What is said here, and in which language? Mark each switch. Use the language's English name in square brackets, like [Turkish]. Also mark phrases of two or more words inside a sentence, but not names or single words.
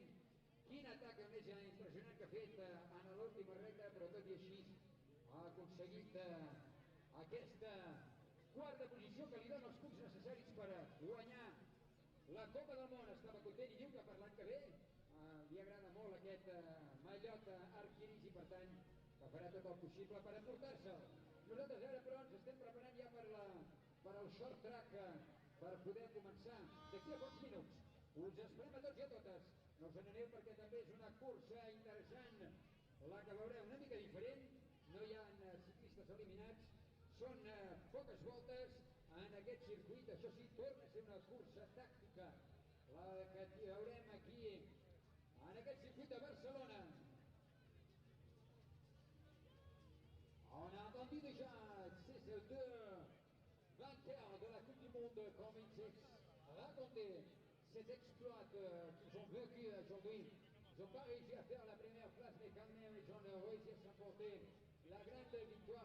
[Catalan] Quin atac més impressionant que ha fet en l'última recta, però tot i així ha aconseguit aquesta quarta posició que li dona els punts necessaris per guanyar la Copa del Món. Estava content i diu que per l'any que ve li agrada molt aquest mallot arquiris i per tant que farà tot el possible per emportar-se'l. Nosaltres ara però ens estem preparant ja per al [English] short track [Catalan] per poder començar d'aquí a pocs minuts. Us esperem a tots i a totes. No us n'aneu perquè també és una cursa interessant la que veureu, una mica diferent. No hi ha ciclistes eliminats, són poques voltes en aquest circuit. Això sí, torna a ser una cursa tàctica la que veurem aquí en aquest circuit de Barcelona. [French] On a entendu déjà ces deux vainqueurs de la Coupe du Monde commencer raconter cet exploit qu'ils ont vécu aujourd'hui. Ils n'ont pas réussi à faire la première place, mais quand même ils ont réussi à s'emporter la grande victoire.